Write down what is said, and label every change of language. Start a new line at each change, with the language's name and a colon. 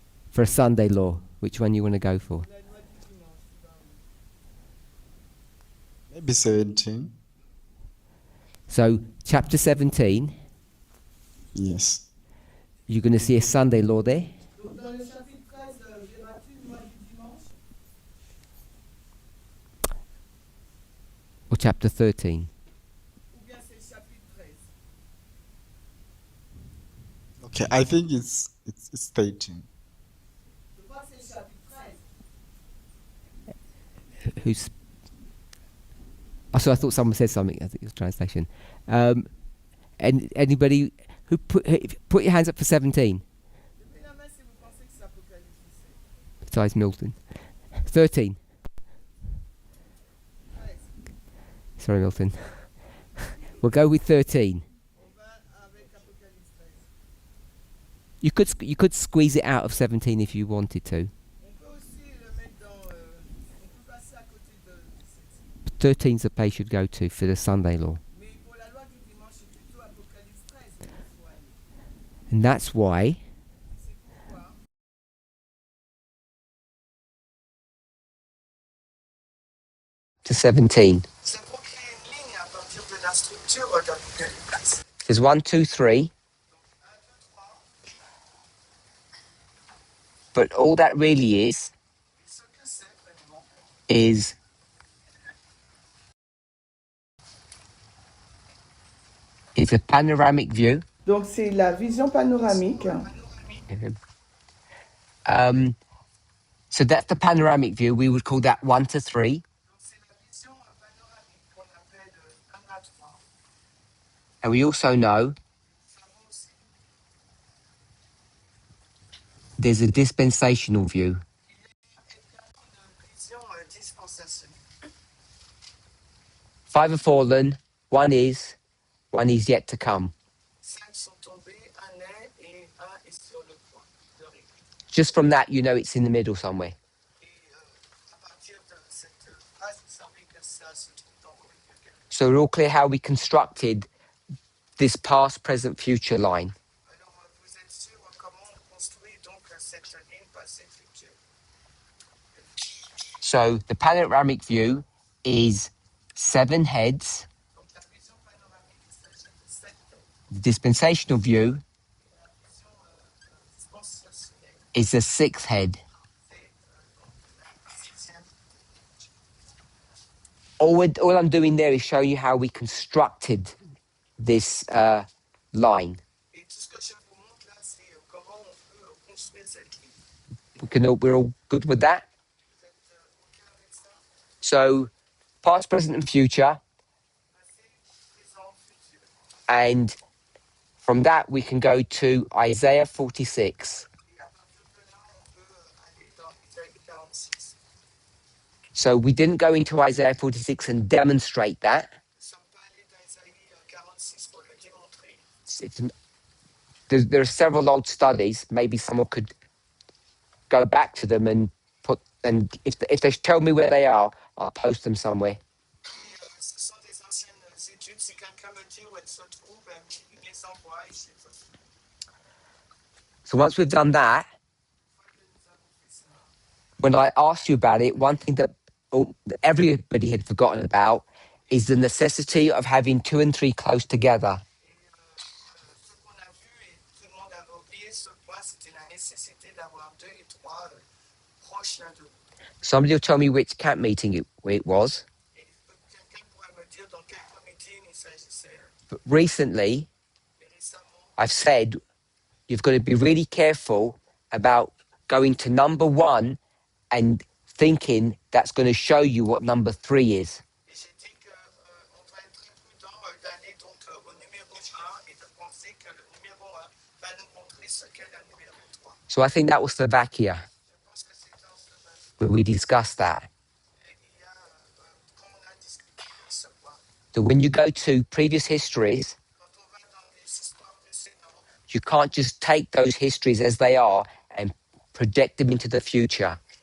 English: For a Sunday law, which one you want to go for?
French: La loi du dimanche. Tu vas où?
English: Maybe 17. So, chapter 17, Yes. you're going to see a Sunday law there.
French: Donc dans le chapitre 13, verras-tu une loi du dimanche
English: Or chapter 13.
French: ou bien c'est le chapitre 13?
English: Okay, I think it's 13.
French: Je crois que c'est le chapitre 13.
English: Who's Oh, so I thought someone said something. I think it was translation. And anybody who put your hands up for 17
French: Levez la main si vous pensez que c'est Apocalypse 17.
English: besides Milton. 13. 13. Sorry, Milton. We'll go with 13.
French: On va avec Apocalypse 13.
English: You could squeeze it out of 17 if you wanted to.
French: On peut aussi le mettre dans. On peut passer à côté de 17.
English: 13's the place you'd go to for the Sunday law.
French: Mais pour la loi du dimanche, c'est plutôt Apocalypse 13 qu'il faut aller.
English: And that's why
French: C'est pourquoi
English: to 17.
French: c'est pour créer une ligne à partir de la structure d'Apocalypse.
English: There's 1, 2, 3. But all that really is
French: Et ce que c'est vraiment,
English: is it's a panoramic view.
French: donc c'est la vision panoramique.
English: So that's the panoramic view. We would call that 1 to 3.
French: Donc c'est la vision panoramique qu'on appelle 1 à 3.
English: And we also know
French: Nous savons aussi
English: there's a dispensational view.
French: qu'il y a également une vision dispensationnelle.
English: 5 have fallen, one is yet to come.
French: 5 sont tombés, 1 est et 1 est sur le point de régler.
English: Just from that, you know it's in the middle somewhere.
French: Et à partir de cette phrase, vous savez que ça se trouve dans le milieu.
English: So we're all clear how we constructed this past, present, future line.
French: Alors, vous êtes sûr comment on construit donc cette ligne passé-futur?
English: So the panoramic view is 7 heads.
French: Donc, la vision panoramique, il s'agit de 7
English: The dispensational view
French: La vision dispensationnelle,
English: is the 6th head.
French: c'est la 6e.
English: All I'm doing there is showing you how we constructed this line.
French: Et tout ce que je vous montre là, c'est comment on peut construire cette ligne.
English: We're all good with that.
French: Vous êtes OK avec ça?
English: So past, present, and future.
French: Passé, présent, futur.
English: And from that, we can go to Isaiah 46.
French: Et à partir de là, on peut aller dans Isaïe 46.
English: So we didn't go into Isaiah 46 and demonstrate that.
French: Nous ne sommes pas allés dans Isaïe 46 pour le démontrer.
English: There are several old studies. Maybe someone could go back to them and if they tell me where they are, I'll post them somewhere.
French: Et ce sont des anciennes études. Si quelqu'un me dit où elles se trouvent, il les envoie et je les poste.
English: So once we've done that,
French: Une fois que nous avons fait ça,
English: when I asked you about it, one thing that everybody had forgotten about is the necessity of having 2 and 3 close together.
French: ce qu'on a vu et tout le monde avait oublié ce point, c'était la nécessité d'avoir 2 et 3 proches l'un de l'autre.
English: Somebody will tell me which camp meeting it was.
French: Et quelqu'un pourrait me dire dans quel comité il s'agissait.
English: But recently,
French: Mais récemment,
English: I've said you've got to be really careful about going to number 1 and thinking that's going to show you what number 3 is.
French: et j'ai dit qu'on doit être très prudent d'aller donc au numéro 1 et de penser que le numéro 1 va nous montrer ce qu'est le numéro 3.
English: So I think that was Slovakia
French: Je pense que c'est dans ce base.
English: where we discussed that.
French: Il y a, comme on a discuté de ce point,
English: That when you go to previous histories,
French: quand on va dans les histoires précédentes,
English: you can't just take those histories as they are and project them into the future.